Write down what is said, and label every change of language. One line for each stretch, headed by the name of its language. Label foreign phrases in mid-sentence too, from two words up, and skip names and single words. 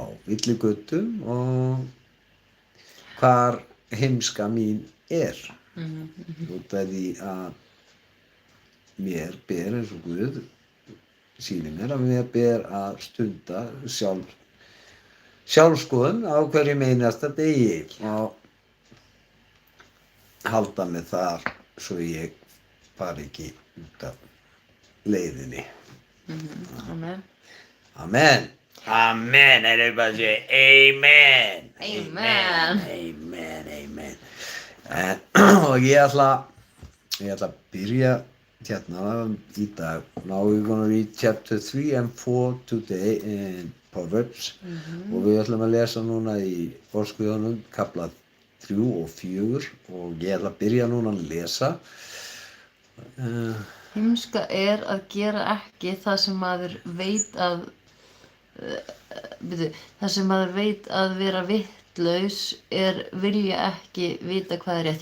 Icelandic: villigötum og hvar heimska mín út af því að mér ber eins og Guð sýnir mér að mér ber að stunda sjálfskoðun á hverjum einasta degi og halda mig þar svo ég fari ekki út af leiðinni. Amen.
English: Amen. Amen. Everybody say amen. Amen. Amen. Amen.
Icelandic: Og ég ætla að byrja hérna í dag.
English: Now we're going to read chapter 3 and 4 today in Proverbs.
Icelandic: Og við ætlum að lesa núna í orðskviðunum kafla 3 og 4 og ég ætla að byrja núna að lesa. Heimska að gera ekki það sem maður veit að það sem maður veit að vera vitlaus vilja ekki vita hvað rétt.